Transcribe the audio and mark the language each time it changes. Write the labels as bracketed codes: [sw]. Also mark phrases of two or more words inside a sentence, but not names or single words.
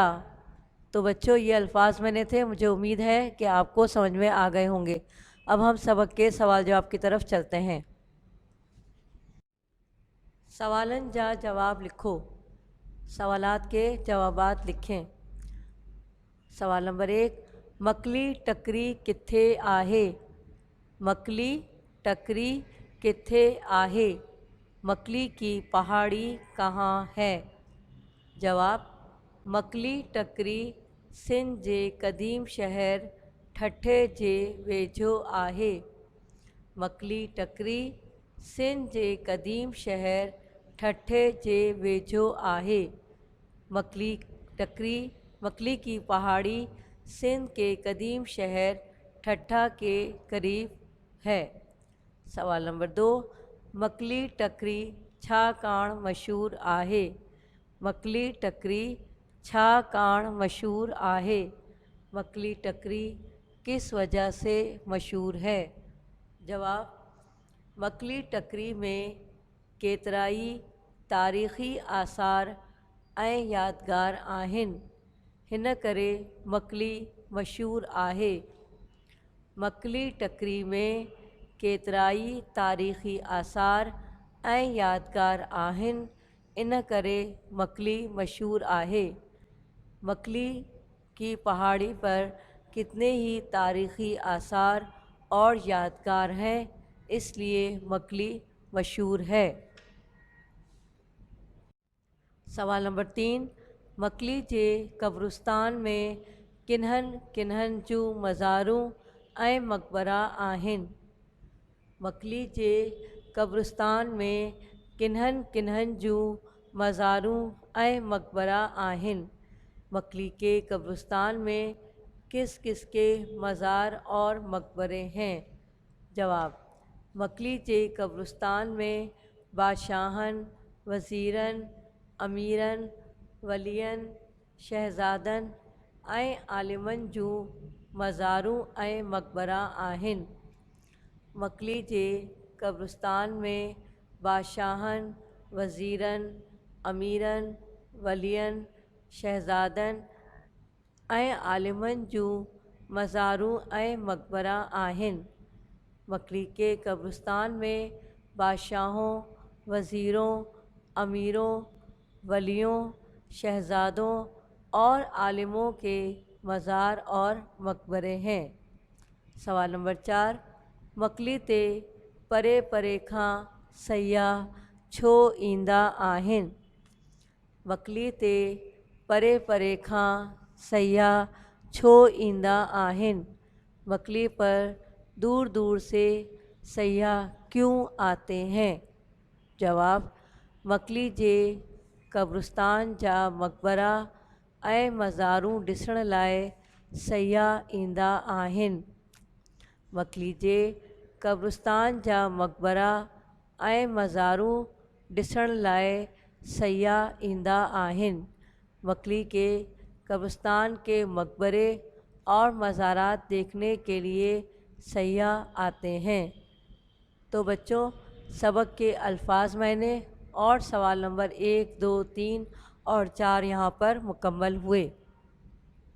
[ur] تو بچوں یہ الفاظ میں نے تھے، مجھے امید ہے کہ آپ کو سمجھ میں آ گئے ہوں گے. اب ہم سبق کے سوال جواب کی طرف چلتے ہیں. [sd] सवालन जा जवाब लिखो। [ur] سوالات کے جوابات لکھیں۔ سوال نمبر 1, [sd] मकली टकरी किथे आहे। मकली टकरी किथे आहे। [ur] مکلی کی پہاڑی کہاں ہے. जवाब, [sd] मकली टकरी सिंध जे क़दीम शहर ठठे जे वेझो आहे। मकली टकरी सिंध जे क़दीम शहर ठठे जे वेझो आहे। [ur] مکلی ٹکری، مکلی کی پہاڑی سندھ کے قدیم شہر ٹھٹھہ کے قریب ہے. سوال نمبر 2, [sd] मकली टकरी छाकाणि मशहूर आहे। मकली टकरी छाकाणि मशहूर आहे। [ur] مکلی ٹکری کس وجہ سے مشہور ہے. जवाब, [sd] मकली टकरी में केतिराई तारीख़ी आसार ऐं यादगार आहिनि, हिन करे मकली मशहूर आहे। मकली टकरी में केतिराई तारीख़ी आसार ऐं यादगार आहिनि, इन करे मकली मशहूर आहे। [ur] مکلی کی پہاڑی پر کتنے ہی تاریخی آثار اور یادگار ہیں، اس لیے مکلی مشہور ہے. سوال نمبر 3, [sd] मकली जे कब्रिस्तान में किन्हनि किन्हनि जूं मज़ारूं ऐं मक़बरा आहिनि। मकली जे कब्रिस्तान में किन्हनि किन्हनि जूं मज़ारूं ऐं मक़बरा आहिनि। [ur] مکلی کے قبرستان میں کس کس کے مزار اور مقبرے ہیں. जवाब, [sd] मकली जे कब्रिस्तान में बादशाहनि, वज़ीरनि, अमीरनि, वलियनि, शहज़ादनि ऐं आलिमनि जूं मज़ारूं ऐं मक़बरा आहिनि। मकली जे कब्रिस्तान में बादशाहनि, वज़ीरनि, अमीरनि, वलियनि, शहज़ादनि ऐं आलिमनि जूं मज़ारूं ऐं मक़बरा आहिनि। [ur] مکلی کے قبرستان میں بادشاہوں، وزیروں، امیروں، ولیوں، شہزادوں اور عالموں کے مزار اور مقبرے ہیں. سوال نمبر 4, [sd] मकली ते परे परे खां सयाह छो ईंदा आहिनि। मकली ते परे परे खां सयाह छो ईंदा आहिनि। [ur] مکلی پر دور دور سے سیاح کیوں آتے ہیں. जवाब, [sd] मकली जे कब्रिस्तान जा मक़बरा ऐं मज़ारूं ॾिसण लाइ सयाह ईंदा आहिनि। मकली जे कब्रिस्तान जा मक़बरा ऐं मज़ारूं ॾिसण लाइ सयाह ईंदा आहिनि। [ur] مکلی کے قبرستان کے مقبرے اور مزارات دیکھنے کے لیے سیاح آتے ہیں. تو بچوں سبق کے الفاظ میں نے اور سوال نمبر 1، 2، 3 اور 4 یہاں پر مکمل ہوئے.